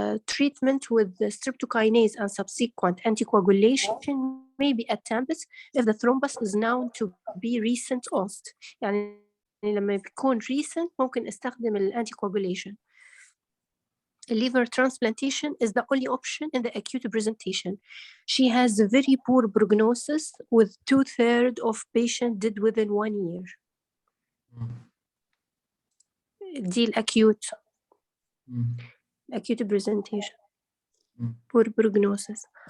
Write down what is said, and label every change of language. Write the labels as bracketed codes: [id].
[en] Treatment with the streptokinase and subsequent anticoagulation may be attempted if the thrombus is known to be recent onset. [ar] يعني لما بيكون recent ممكن استخدم anticoagulation. [en] Liver transplantation is the only option in the acute presentation. She has a very poor prognosis with 2/3 of patients dead within 1 year. [ar] دي [en] acute presentation. poor prognosis.